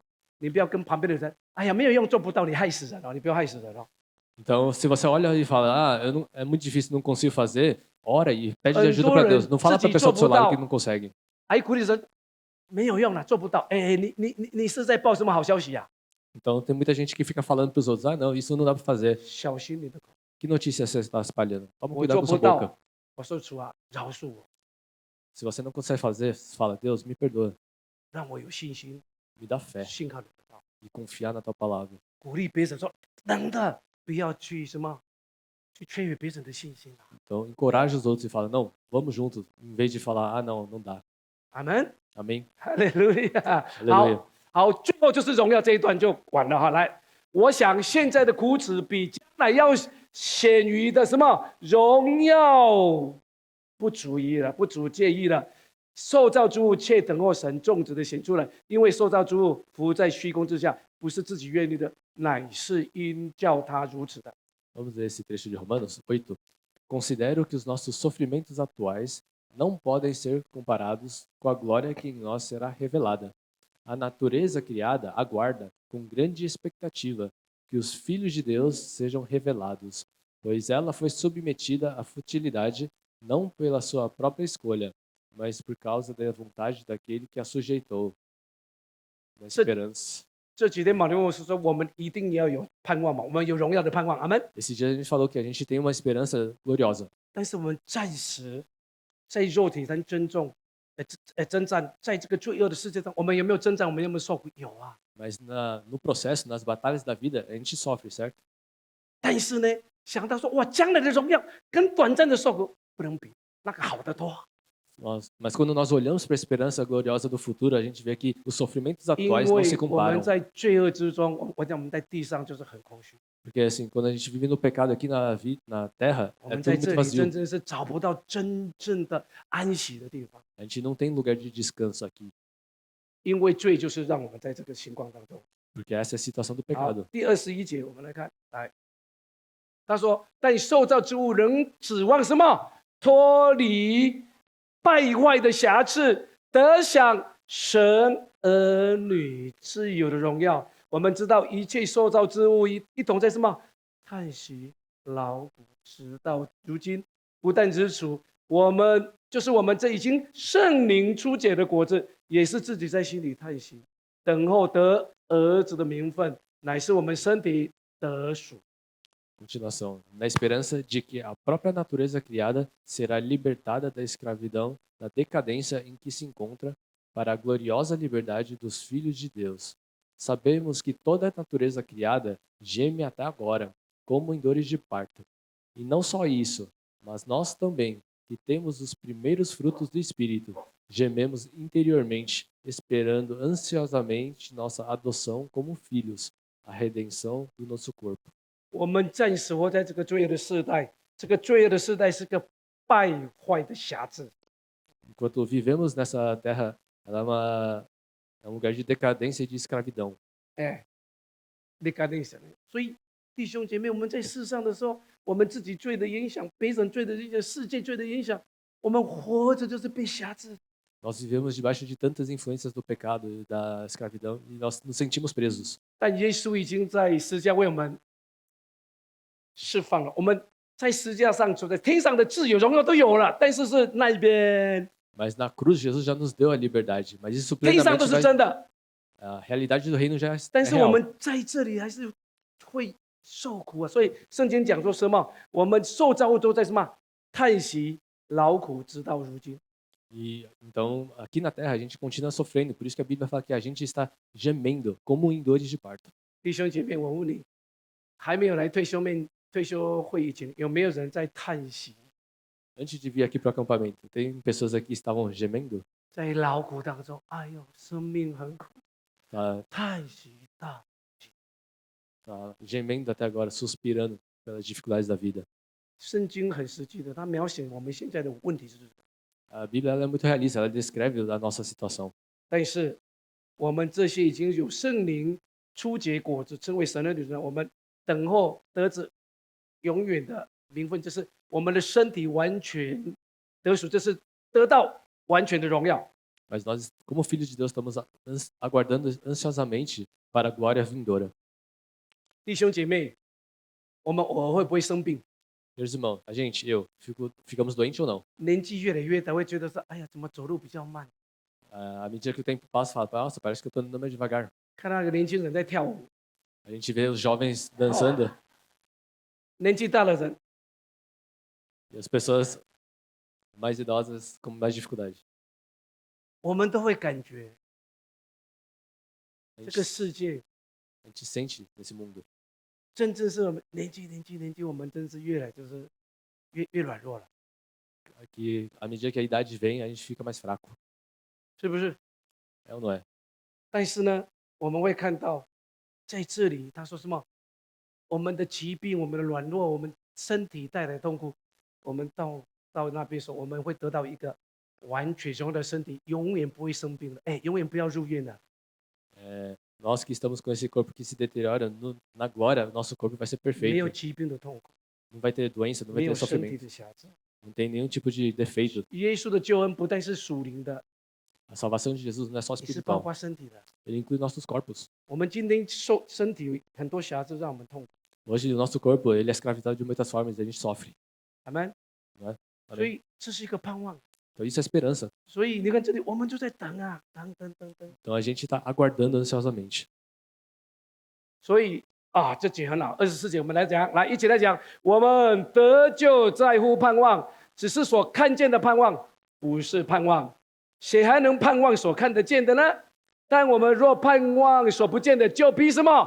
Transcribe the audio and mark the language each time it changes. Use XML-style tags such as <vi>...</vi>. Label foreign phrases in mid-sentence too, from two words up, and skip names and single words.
<zh>你不要跟旁边的人，哎呀，没有用，做不到，你害死人了，你不要害死人哦。</zh> <pt>Então, se você olha e fala, é muito difícil, não consigo fazer, ora e pede ajuda</pt> <zh>很多</zh> <pt>para</pt> <zh>人</zh> <pt>Deus. Não fala</pt> <zh>自</zh> <pt>para</pt> <zh>己</zh> <pt>a pessoa do seu</pt> <zh>做不</zh> <pt>lado</pt> <zh>到。</zh> <pt>que não consegue.</pt> <zh>还鼓励人，没有用了，做不到。哎，你是在报什么好消息呀、</zh> <pt>Então, tem muita gente que fica falando para os outros, não, isso não dá para fazer.</pt> <zh>小心你的口，</zh> <pt>Que notícia você está espalhando? Toma</pt> <zh>我</zh> <pt>cuidado</pt> <zh>做</zh> <pt>com</pt> <zh>不</zh> <pt>sua boca.</pt> <zh>到。我说主啊，饶恕我，</zh> <pt>Se você não consegue fazer, fala, Deus, me perdoa.</pt> <zh>让我有信心，</zh> <pt>Me dá fé</pt> <zh>信靠你的道。</zh> <pt>e confiar na tua palavra.</pt> <zh>鼓励别人说，等的，不要去什么，去摧毁别人的信心啊。</zh> <pt>Então, encoraja os outros e fala, não, vamos juntos. Em vez de falar, não, não dá.</pt> <zh>阿门。</zh> <pt>Amém?</pt> <zh>哈利路亚。</zh> <pt>Aleluia.</pt> <zh>好，最后就是荣耀这一段就完了哈。来，我想现在的苦耻比将来要显于的什么荣耀不足以了，不足介意了。受造之物却等候神种植的显出来，因为受造之物伏在虚空之下，不是自己愿意的，乃是因叫他如此的。</zh> <pt>Vamos ler esse trecho de Romanos 8. Considero que os nossos sofrimentos atuais não podem ser comparados com a glória que em nós será revelada. A natureza criada aguarda, com grande expectativa, que os filhos de Deus sejam revelados, pois ela foi submetida à futilidade, não pela sua própria escolha, mas por causa da vontade daquele que a sujeitou, na esperança.</pt> <zh>这几天马林牧师说，我们一定要有盼望嘛，我们有荣耀的盼望，阿门。</zh> <pt>Esse dia a gente falou que a gente tem uma esperança gloriosa,</pt> <zh>但是我们暂时在肉体上征战，在这个罪恶的世界上，我们有没有征战？我们有没有受苦？有啊。</zh> <pt>mas no processo, nas batalhas da vida, a gente sofre, certo?</pt> <zh>但是呢，想到说，哇，将来的荣耀跟短暂的受苦不能比，那个好得多。</zh> <pt>Mas quando nós olhamos para a esperança gloriosa do futuro, a gente vê que os sofrimentos</pt> <zh>因</zh> <pt>atuais não</pt> <zh>为</zh> <pt>se</pt> <zh>我</zh> <pt>comparam.</pt> <zh>们在罪恶之中，我讲我们在地上就是很空虚，</zh> <pt>Porque assim, quando a gente vive no pecado aqui na terra,</pt> <zh>我</zh> <pt>é</pt> <zh>们</zh> <pt>tudo</pt> <zh>在</zh> <pt>muito</pt> <zh>这里</zh> <pt>vazio.</pt> <zh>真正是找不到真正的安息的地方，</zh> <pt>A gente não tem lugar de descanso aqui,</pt> <zh>因为罪就是让我们在这个情况当中。</zh> <pt>porque essa é a situação do</pt> <zh>好</zh> <pt>pecado.，</pt> <zh>第21节我们来看，来，他说：“但受造之物仍指望什么？脱离败坏的瑕疵，得享神儿女自有的荣耀。” 我们知道一切受造之物一同在什么叹息劳苦，直到如今。不但如此，我们这已经圣灵初结的果子，也是自己在心里叹息，等候得儿子的名分，乃是我们身体得赎。</zh> <pt>Continuação. Na esperança de que a própria natureza criada será libertada da escravidão, da decadência em que se encontra, para a gloriosa liberdade dos filhos de Deus. Sabemos que toda a natureza criada geme até agora, como em dores de parto. E não só isso, mas nós também, que temos os primeiros frutos do Espírito, gememos interiormente, esperando ansiosamente nossa adoção como filhos, a redenção do nosso corpo.</pt> <zh>我们暂时活在这个罪恶的世代，这个罪恶的世代是个败坏的瑕疵。</zh> <pt>Enquanto vivemos nessa terra, ela é um lugar de decadência e de escravidão.</pt> <zh>哎，decadência。所以弟兄姐妹，我们在世上的时候，我们自己罪的影响，别人罪的影响，世界罪的影响，我们活着就是被辖制。</zh> <pt>Nós vivemos debaixo de tantas influências do pecado e da escravidão e nós nos sentimos presos.</pt> <zh>但耶稣已经在十字架为我们释放了，我们在十字架上走在天上的自由荣耀都有了，但是是那一边，</zh> <pt>Mas na cruz, Jesus já nos deu a liberdade. Mas isso</pt> <zh>天上都</zh> <pt>plenamente</pt> <zh>是真的，</zh> <pt>a realidade do reino já é</pt> <zh>但是我</zh> <pt>real.</pt> <zh>们在这里还是会受苦啊。所以圣经讲说什么？我们受造物都在什么叹息劳苦，直到如今。</zh> <pt>E então, aqui na terra, a gente continua sofrendo. Por isso que a Bíblia fala que a gente está gemendo, como em dores de parto.</pt> <zh>弟兄姐妹，我问你，还没有来退休会以前，有没有人在叹息，</zh> <pt>Antes de vir aqui para o acampamento, tem pessoas aqui que estavam gemendo,</pt> <zh>在劳苦当中？哎呦，生命很苦，</zh> <pt>tá,</pt> <zh>叹息到。</zh> <pt>tá gemendo até agora, suspirando pelas dificuldades da vida.</pt> <zh>圣经很实际的，它描写我们现在的问题是这个。</zh> <pt>A Bíblia ela é muito realista, ela descreve a nossa situação.</pt> <zh>但是我们这些已经有圣灵初结果子，称为神的女人，我们等候得子永远的名分，就是我们的身体完全得赎，这是得到完全的荣耀。</zh> <pt>Mas nós, como filhos de Deus, estamos aguardando ansiosamente para a glória vindoura.</pt> <zh>弟兄姐妹，我们偶尔会不会生病？</zh> <pt>Meus irmãos, a gente, ficamos doentes ou não?</pt> <zh>年纪越来越大，会觉得说，哎呀，怎么走路比较慢？</zh> <pt>À medida que o tempo passa, fala, nossa, parece que eu estou andando mais devagar.</pt> <zh>看到那个年轻人在跳舞，</zh> <pt>A gente vê os jovens dançando</pt> <zh>年纪大的人，</zh> <pt>e as pessoas mais idosas com mais dificuldade.</pt> <zh>我们都会感觉</zh> <pt>A</pt> <zh>这</zh> <pt>gente,</pt> <zh>个世界</zh> <pt>a gente sente nesse mundo.</pt> <zh>真正是我们年纪，我们真是越来就是越软弱了，</zh> <pt>Que à medida que a idade vem, a gente fica mais fraco.</pt> <zh>是不是？</zh> <pt>É ou não é?</pt> <zh>但是呢，我们会看到，在这里他说什么？我们的疾病，我们的软弱，我们身体带来的痛苦，我们到那边时候，我们会得到一个完全荣耀的身体，永远不会生病的。哎，永远不要入院了。</zh> <pt>Nós que estamos com esse corpo que se deteriora, na glória, nosso corpo vai ser</pt> <zh>没有</zh> <pt>perfeito.</pt> <zh>疾病的痛苦，</zh> <pt>Não vai ter doença, não</pt> <zh>没</zh> <pt>vai</pt> <zh>有</zh> <pt>ter</pt> <zh>身体</zh> <pt>sofrimento,</pt> <zh>的瑕疵。</zh> <pt>não tem nenhum tipo de defeito.</pt> <zh>耶稣的救恩不但是属灵的，</zh> <pt>A salvação de Jesus não é só</pt> <zh>也是包</zh> <pt>espiritual,</pt> <zh>括身体的。</zh> <pt>ele inclui nossos corpos.</pt> <zh>我们今天受身体很多瑕疵，让我们痛苦。</zh> <pt>Hoje, o nosso corpo, ele é escravizado de muitas formas e a gente sofre.</pt> <zh>阿门。</zh> <pt>Não é?</pt> <zh>所以这是一个盼望。</zh> <pt>Então, isso é esperança.</pt> <zh>所以你看这里，我们就在等啊，等。</zh> <pt>Então, a gente está aguardando ansiosamente.</pt> <zh>所以啊，这节很好。24节我们来讲，来一起来讲，我们得救在乎盼望，只是所看见的盼望，不是盼望。谁还能盼望所看得见的呢？但我们若盼望所不见的，就必什么？</zh>